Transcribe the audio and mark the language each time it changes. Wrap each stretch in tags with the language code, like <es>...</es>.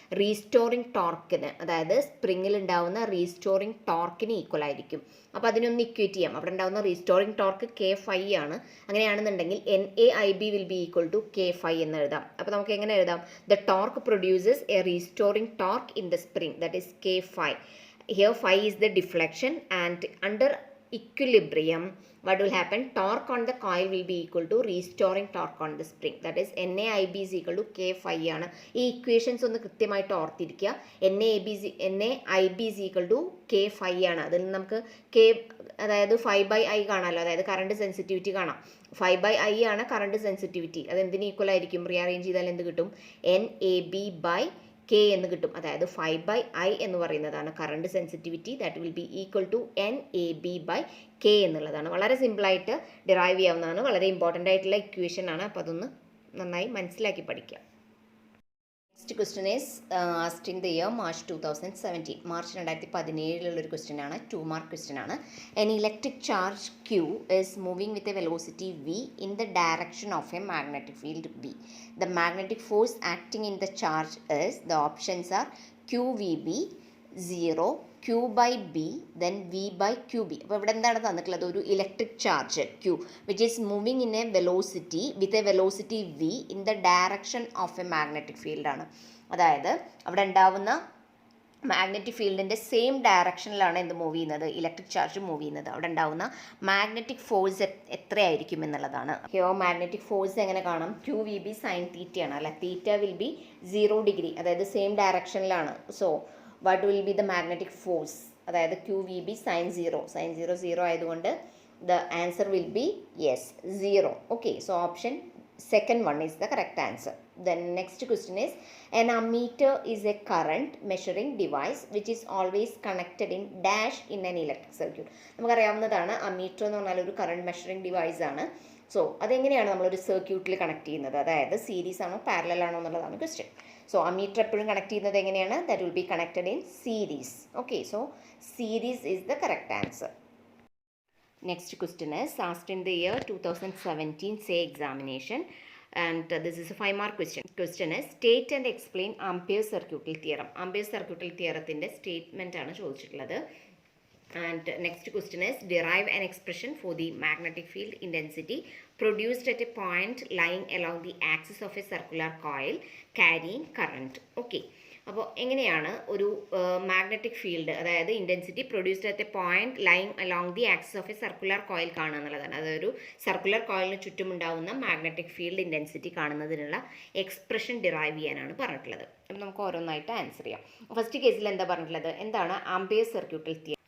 <ml>Restoring ടോർക്കിന്, അതായത് സ്പ്രിങ്ങിൽ ഉണ്ടാവുന്ന restoring ടോർക്കിന് equal ആയിരിക്കും. അപ്പോൾ അതിനൊന്ന് ഇക്വേറ്റ് ചെയ്യാം. അവിടെ ഉണ്ടാവുന്ന റീസ്റ്റോറിംഗ് ടോർക്ക് K5 ആണ്. അങ്ങനെയാണെന്നുണ്ടെങ്കിൽ</ml> <en>NAIB will be equal to K5</en> <ml>എന്ന് എഴുതാം. അപ്പോൾ നമുക്ക് എങ്ങനെ എഴുതാം?</ml> <en>The torque produces a restoring torque in the spring, that is K5. Here phi is the deflection and under equilibrium what will happen? Torque on the coil will be equal to restoring torque on the spring. That is NAIB is equal to K5 ആണ്.</en> <ml>ഈ equations ഒന്ന് കൃത്യമായിട്ട് ഓർത്തിരിക്കുക.</ml> <en>NAIB is equal to K5 ആണ്.</en> <ml>അതിൽ നമുക്ക് K അതായത് 5/I കാണാമല്ലോ, അതായത് കറണ്ട് സെൻസിറ്റിവിറ്റി കാണാം. 5/I ആണ് കറണ്ട് സെൻസിറ്റിവിറ്റി. അത് എന്തിന് ഈക്വൽ ആയിരിക്കും? റീഅറേഞ്ച് ചെയ്താൽ എന്ത് കിട്ടും? NAB/K എന്ന് കിട്ടും. അതായത് 5/I എന്ന് പറയുന്നതാണ് current sensitivity.</ml> <en>that will be equal to NAB/K</en> <ml>എന്നുള്ളതാണ്. വളരെ സിമ്പിളായിട്ട് ഡിറൈവ് ചെയ്യാവുന്നതാണ്. വളരെ ഇമ്പോർട്ടൻ്റ് ആയിട്ടുള്ള ഇക്വേഷൻ ആണ്. അപ്പോൾ അതൊന്ന് നന്നായി മനസ്സിലാക്കി പഠിക്കുക.</ml> <en>Next question is asked in the year March 2017.</en> <ml>March 2017 question ആണ്. 2 മാർക്ക് ക്വസ്റ്റ്യൻ ആണ്.</ml> <en>An electric charge Q is moving with a velocity V in the direction of a magnetic field B. The magnetic force acting in the charge is, the options are QVB 0, Q/B, then V/QB.</en> <ml>അപ്പോൾ ഇവിടെ എന്താണ് തന്നിട്ടുള്ളത്? ഒരു electric charge</ml> <en>Q which is moving in a velocity with a velocity V in the direction of a magnetic field ആണ്.</en> <ml>അതായത് അവിടെ ഉണ്ടാവുന്ന magnetic ഫീൽഡിൻ്റെ same ഡയറക്ഷനിലാണ് എന്ത് മൂവ് ചെയ്യുന്നത്? ഇലക്ട്രിക് ചാർജ് മൂവ് ചെയ്യുന്നത്. അവിടെ ഉണ്ടാവുന്ന മാഗ്നറ്റിക് ഫോഴ്സ് എത്രയായിരിക്കും എന്നുള്ളതാണ്. ഹിയർ മാഗ്നറ്റിക് ഫോഴ്സ് എങ്ങനെ കാണാം? QVB sin θ ആണ് അല്ല.</ml> <en>θ will be 0 degree,</en> <ml>അതായത് same ഡയറക്ഷനിലാണ്.</ml> <en>So what will be the magnetic force? അതായത് QVB sin 0. sin 0 0 ആയതുകൊണ്ട് the answer will be yes 0. Okay, so option second one is the correct answer. Then next question is, an ammeter is a current measuring device which is always connected in dash in an electric circuit.</en> <ml>നമുക്കറിയാവുന്നതാണ് ammeter എന്ന് പറഞ്ഞാൽ ഒരു current measuring device ആണ്. So അതെങ്ങനെയാണ് നമ്മളൊരു സർക്യൂട്ടിൽ connect ചെയ്യുന്നത്, അതായത് സീരീസ് ആണോ പാരലൽ ആണോ എന്നുള്ളതാണ് ക്വസ്റ്റ്യൻ. സോ അമ്മീറ്റർ എപ്പോഴും കണക്ട് ചെയ്യുന്നത് എങ്ങനെയാണ്,</ml> <en>That will be connected in series. Okay, so series is the correct answer. Next question is asked in the year 2017 say examination, and this is a 5-mark question. Question is, state and explain Ampere circuital theorem. Ampere circuital theorem statement</en> <ml>ആണ് ചോദിച്ചിട്ടുള്ളത്.</ml> <en>And next question is, derive an expression for the magnetic field intensity produced at a point lying along the axis of a circular coil carrying current.</en> <ml>Okay, അപ്പോൾ എങ്ങനെയാണ് ഒരു magnetic field, അതായത്</ml> <en>intensity produced at a point lying along the axis of a circular coil</en> <ml>കാണുക എന്നുള്ളതാണ്. അതൊരു circular കോയിലിന് ചുറ്റുമുണ്ടാവുന്ന magnetic field intensity കാണുന്നതിനുള്ള expression derive ചെയ്യാനാണ് പറഞ്ഞിട്ടുള്ളത്. അപ്പം നമുക്ക് ഓരോന്നായിട്ട് ആൻസർ ചെയ്യാം. ഫസ്റ്റ് കേസിൽ എന്താ പറഞ്ഞിട്ടുള്ളത്, എന്താണ് ആംപിയർ സർക്യൂട്ടൽ തിയറം.</ml>